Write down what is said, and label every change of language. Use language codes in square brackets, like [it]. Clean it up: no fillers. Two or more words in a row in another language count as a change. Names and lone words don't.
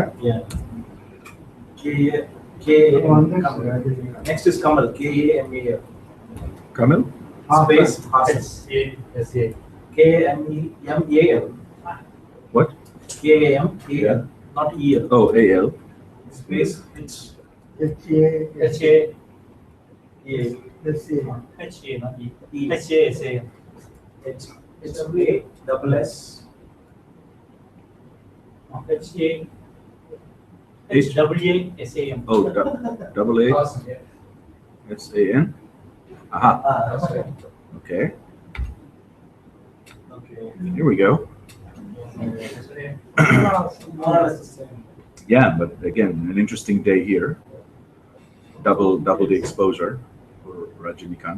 [en] Yeah. Next is Kamal, Kamal. Kamil? Space S-A. Kamal. What? Kamal, Yeah. not EL. Oh, AL. Space H. HA. HA. HA, not E. HA, SA. HA, double S. HA. HAASAM. Oh, double A. SAN. Aha. That's right. Okay. Okay. Here we go. More or less the same. Yeah, but again, an interesting day here. Double the exposure for Rajinikanth.